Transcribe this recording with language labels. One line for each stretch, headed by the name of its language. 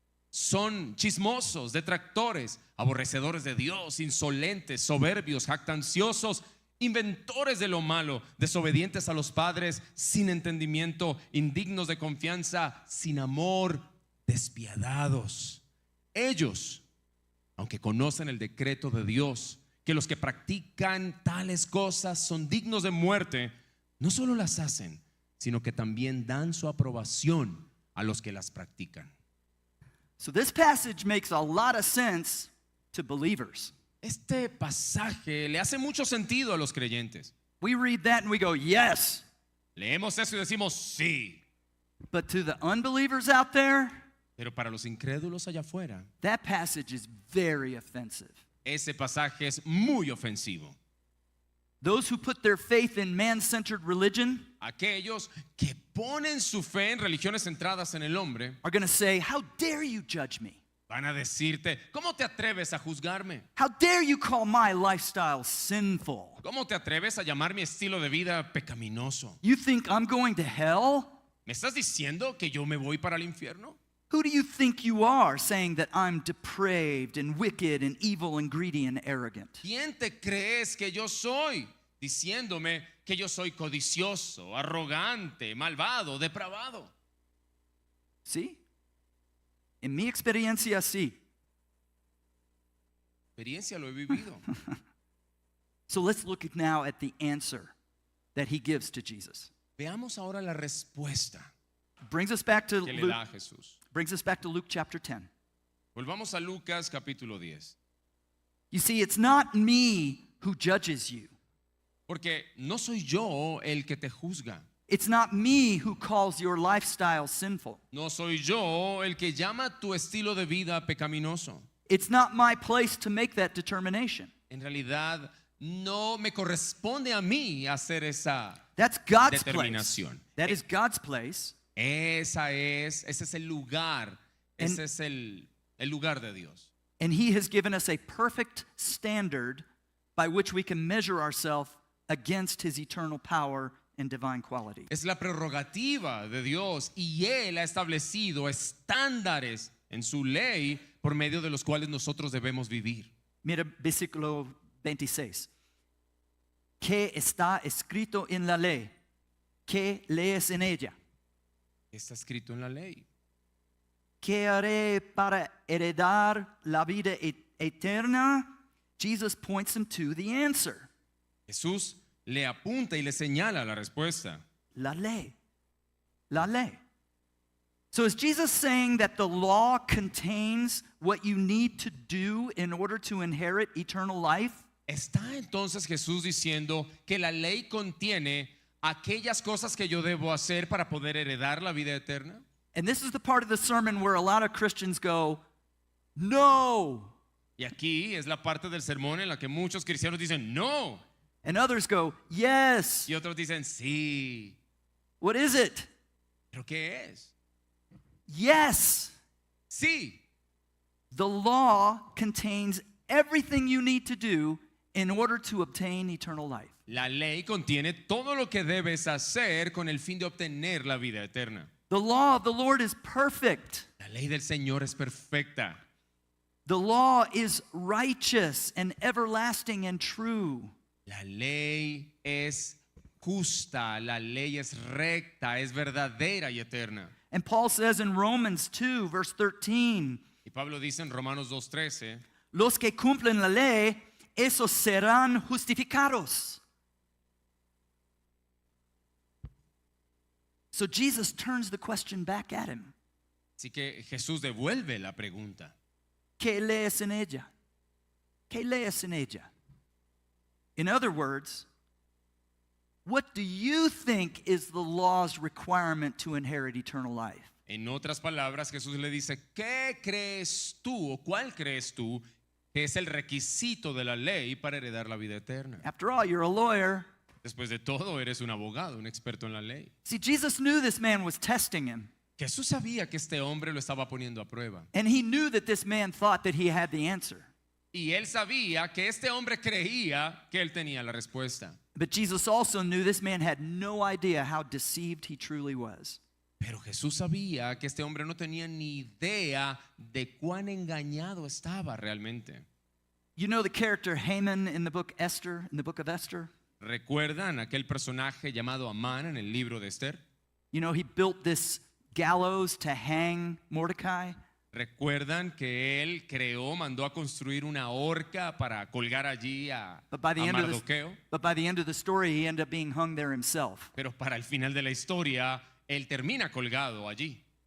Spanish: Son chismosos, detractores, aborrecedores de Dios, insolentes, soberbios, jactanciosos, inventores de lo malo, desobedientes a los padres, sin entendimiento, indignos de confianza, sin amor, despiadados. Ellos, aunque conocen el decreto de Dios, que los que practican tales cosas son dignos de muerte, no solo las hacen, sino que también dan su aprobación a los que las practican.
English: So this passage makes a lot of sense to believers.
Spanish: Este pasaje le hace mucho sentido a los creyentes.
English: We read that and we go, yes.
Spanish: Leemos eso y decimos sí.
English: But to the unbelievers out there,
Spanish: Pero para los incrédulos allá afuera,
English: that passage is very offensive.
Spanish: ese pasaje es muy ofensivo.
English: Those who put their faith in man-centered religion
Spanish: Aquellos que ponen su fe en religiones centradas en el hombre
English: are going to say, how dare you judge me?
Spanish: van a decirte, ¿cómo te atreves a juzgarme?
English: How dare you call my lifestyle sinful?
Spanish: ¿Cómo te atreves a llamar mi estilo de vida pecaminoso?
English: You think I'm going to hell?
Spanish: ¿Me estás diciendo que yo me voy para el infierno?
English: Who do you think you are saying that I'm depraved and wicked and evil and greedy and arrogant?
Spanish: ¿Quién te crees que yo soy? Diciéndome que yo soy codicioso, arrogante, malvado, depravado. ¿Sí? En mi experiencia, sí. Experiencia lo he vivido.
English: So let's look now at the answer that he gives to Jesus.
Spanish: Veamos ahora la respuesta
English: Brings us back to
Spanish: que le
English: Luke,
Spanish: da a Jesús.
English: brings us back to Luke chapter 10.
Spanish: Volvamos a Lucas capítulo 10.
English: You see, it's not me who judges you.
Spanish: Porque no soy yo el que te juzga.
English: It's not me who calls your lifestyle sinful.
Spanish: No soy yo el que llama tu estilo de vida pecaminoso.
English: It's not my place to make that determination.
Spanish: En realidad, no me corresponde a mí hacer esa
English: That's God's place.
Spanish: determinación.
English: That is God's place.
Spanish: Ese es el lugar. Ese es el lugar de Dios.
English: And he has given us a perfect standard by which we can measure ourselves against his eternal power and divine quality.
Spanish: Es la prerrogativa de Dios y Él ha establecido estándares en su ley por medio de los cuales nosotros debemos vivir. Mira versículo 26. ¿Qué está escrito en la ley? ¿Qué lees en ella? Está escrito en la ley. ¿Qué haré para heredar la vida eterna?
English: Jesus points him to the answer.
Spanish: Jesús le apunta y le señala la respuesta. La ley. La ley.
English: So is Jesus saying that the law contains what you need to do in order to inherit eternal life?
Spanish: ¿Está entonces Jesús diciendo que la ley contiene aquellas cosas que yo debo hacer para poder heredar la vida eterna?
English: And this is the part of the sermon where a lot of Christians go, no.
Spanish: Y aquí es la parte del sermón en la que muchos cristianos dicen no.
English: And others go, yes.
Spanish: Y otros dicen sí.
English: What is it?
Spanish: ¿Pero qué es?
English: Yes.
Spanish: Sí.
English: The law contains everything you need to do in order to obtain eternal life.
Spanish: La ley contiene todo lo que debes hacer con el fin de obtener la vida eterna.
English: The law of the Lord is perfect.
Spanish: La ley del Señor es perfecta.
English: The law is righteous and everlasting and true.
Spanish: La ley es justa, la ley es recta, es verdadera y eterna.
English: And Paul says in Romans 2, verse 13,
Spanish: Y Pablo dice en Romanos 2:13, los que cumplen la ley esos serán justificados.
English: So Jesus turns the question back at him.
Spanish: Así que Jesús devuelve la pregunta. ¿Qué lees en ella? ¿Qué lees en ella?
English: In other words, what do you think is the law's requirement to inherit eternal life?
Spanish: En otras palabras, Jesús le dice, ¿qué crees tú o cuál crees tú que es el requisito de la ley para heredar la vida eterna?
English: After all, you're a lawyer.
Spanish: Después de todo, eres un abogado, un experto en la ley.
English: See, Jesus knew this man was testing him.
Spanish: Jesús sabía que este hombre lo estaba poniendo a prueba.
English: And he knew that this man thought that he had the answer.
Spanish: Y él sabía que este hombre creía que él tenía la respuesta.
English: But Jesus also knew this man had no idea how deceived he truly was.
Spanish: Pero Jesús sabía que este hombre no tenía ni idea de cuán engañado estaba realmente.
English: You know the character Haman in the book of Esther?
Spanish: ¿Recuerdan aquel personaje llamado Amán en el libro de Esther?
English: You know, he built this gallows to hang Mordecai.
Spanish: ¿Recuerdan que él mandó a construir una horca para colgar allí a
English: But by the end of the story, he ended up being hung there himself.
Spanish: Pero para el final de la historia, él termina colgado allí.